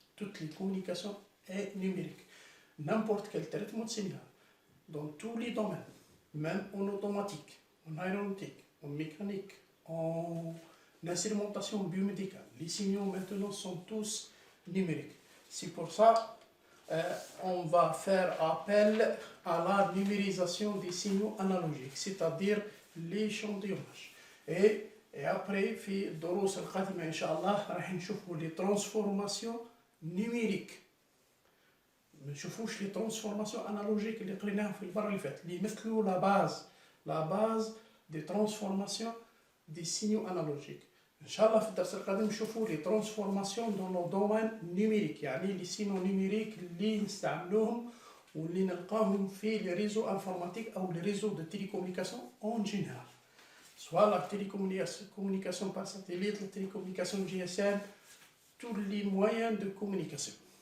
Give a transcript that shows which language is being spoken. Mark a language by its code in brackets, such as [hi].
[fr] Toutes les communications sont numériques. N'importe quel traitement de signal, dans tous les domaines, même en automatique, en aéronautique, en mécanique, en instrumentation biomédicale, les signaux maintenant sont tous numériques. C'est pour ça on va faire appel à la numérisation des signaux analogiques, c'est-à-dire l'échantillonnage. Et après, [ar] في الدروس القادمة إن شاء الله راح نشوفوا [fr] les transformations numériques. [ar] ما نشوفوش [fr] les transformations analogiques [ar] اللي قريناهم في المرة اللي فاتت، اللي يمثلوا [fr] la base des transformations des signaux analogiques. [ar] إن شاء الله في الدرس القادم نشوفوا [fr] les transformations dans le domaine numérique، يعني les signaux numériques [ar] اللي نستعملوهم واللي نلقاهم في [fr] les réseaux informatiques أو les réseaux de télécommunication en général، soit la télécommunication par satellite, la télécommunication GSM, tous les moyens de communication.